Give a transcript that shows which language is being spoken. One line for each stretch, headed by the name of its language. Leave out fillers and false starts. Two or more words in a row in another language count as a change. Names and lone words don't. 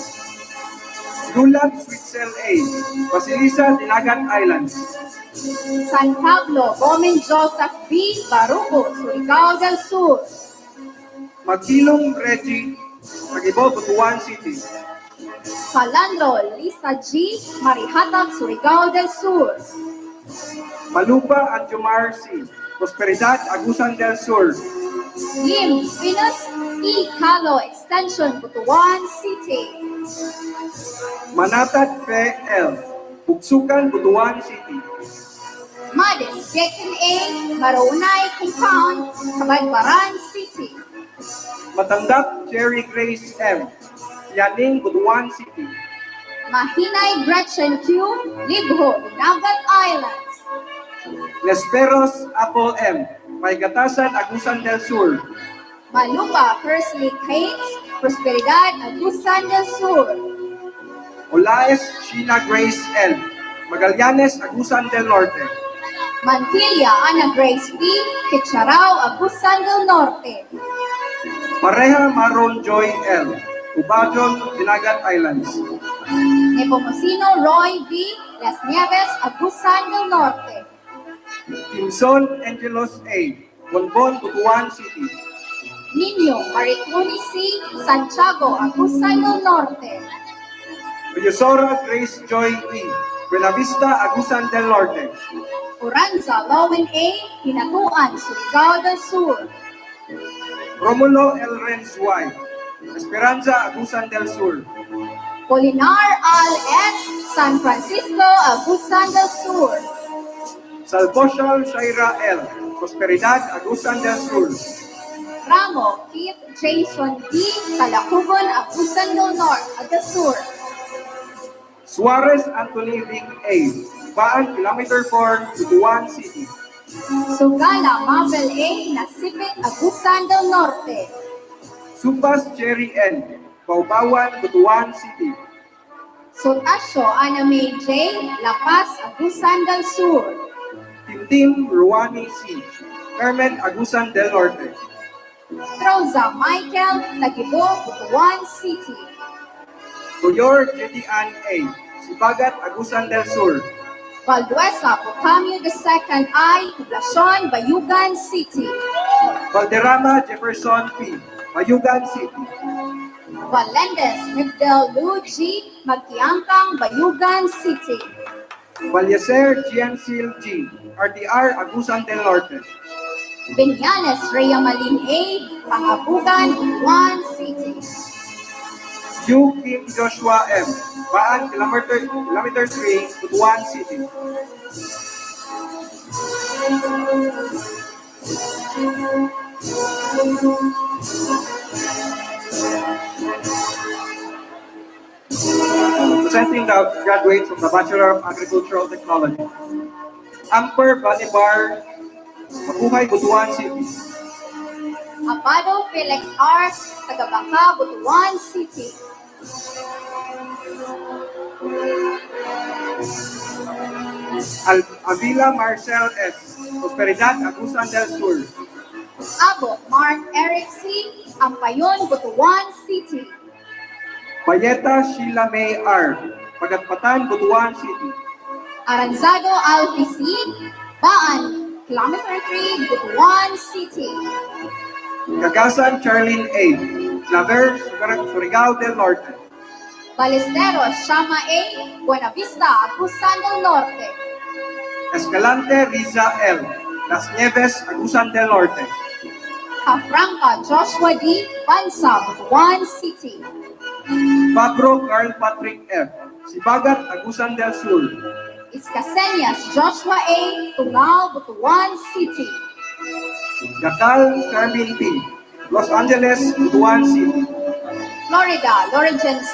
English: Gulat Switzel A, Basilisa, Dinagat Islands. San Pablo Bomen Joseph B, Baruco, Surigao del Sur. Magtilong Reggie, Tagibo, Butuan City. Salandro Lisa G, Marihatak, Surigao del Sur. Malupa Anjumar C, Prosperidad, Agusan del Sur. Lim Venus E. Calo Extension, Butuan City. Manatat Fe L, Bugsukan, Butuan City. Madis Jekin A, Maronay Compound, Kabadbaran City. Matanggap Cherry Grace M, Yaning, Butuan City. Mahinay Gretchen Q, Libho, Nagat Islands. Lesperos Apple M, Maygatasan, Agusan del Sur. Malupa Persley Cates, Prosperidad, Agusan del Sur. Olaes Sheila Grace L, Magallanes, Agusan del Norte. Mantilla Ana Grace P, Quecharao, Agusan del Norte. Pareha Maron Joy L, Ubajon, Dinagat Islands. Nepomuceno Roy V, Las Nieves, Agusan del Norte. Kimson Angelos A, Bonbon, Butuan City. Niño Maricuni C, Santiago, Agusan del Norte. Oyosora Grace Joy E, Buena Vista, Agusan del Norte. Oranza Lowen A, Hinatuan, Surigao del Sur. Romulo L. Renz Y, Esperanza, Agusan del Sur. Polinar Al S, San Francisco, Agusan del Sur. Salvoshal Shaira L, Prosperidad, Agusan del Sur. Ramo Keith Jason D, Calacubon, Agusan del Sur. Suarez Anthony Vic A, Baan, Kilometer 4, Butuan City. Sugala Mabel A, Nasipit, Agusan del Norte. Supas Cherry N, Baubawan, Butuan City. Sotasio Ana May J, La Paz, Agusan del Sur. Tintim Ruani C, Carmen, Agusan del Norte. Troza Michael, Tagibo, Butuan City. Goyor Jedian A, Sibagat, Agusan del Sur. Valduesa, Pocamio II I, Poblacion, Bayugan City. Valderrama Jefferson P, Mayugan City. Valendes, Migdel Luigi, Magtiangkang, Bayugan City. Valleser Giancil G, RTR, Agusan del Norte. Binyanes, Rhea Malin A, Pangabugan, Butuan City. Yu Kim Joshua M. Baan, kilometer 3, Butuan City. Presenting the graduates from the Bachelor of Agricultural Technology. Amper Banibar, Mabuhay, Butuan City. Abado Felix R. Tagabaka, Butuan City. Avila Marcel S. Prosperidad, Agusan del Sur. Abo Mark Eric C. Ampayon, Butuan City. Bayeta Sheila May R. Pagatpatan, Butuan City. Aranzado Alpi C. Baan, kilometer 3, Butuan City. Cagasan Charlene A. Claver, Surigao del Norte. Balesteros Shama A. Buenavista, Agusan del Norte. Escalante Riza L. Las Nieves, Agusan del Norte. Cafranca Joshua D. Bansa, Butuan City. Pabro Carl Patrick F. Sibagat, Agusan del Sur. Iscaseñas Joshua A. Tungao, Butuan City. Yakal Carmen P. Los Angeles, Butuan City. Florida Lorenzen C.